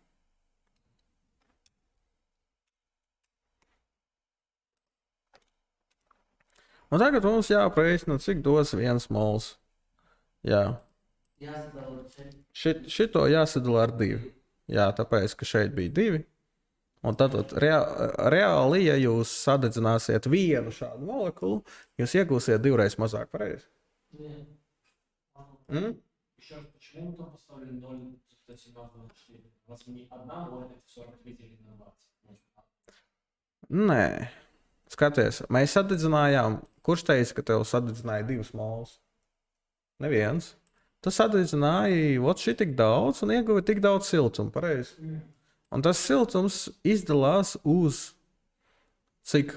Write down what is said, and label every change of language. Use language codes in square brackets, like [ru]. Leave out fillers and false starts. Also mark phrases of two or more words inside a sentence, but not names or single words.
[lv] Un tagad mums jāprēķina, cik dos 1 mols. Jā. Šito jāsadala ar 2. Jā, tāpēc, ka šeit bija 2. Un tad reāli, ja jūs sadedzināsiet vienu šādu molekulu, jūs iegūsiet 2 reizes mazāk, pareizi? [ru] Еще раз, почему мы там поставили 0,1724? У нас не одна моля, это 45 или на 20. [lv] Nē. Skaties, mēs sadedzinājām. Kurš teica, ka tev sadedzināja 2 molus? Neviens. Tu sadedzināji šī tik daudz un ieguvi tik daudz siltuma, pareizi? Un tas siltums izdalās uz cik?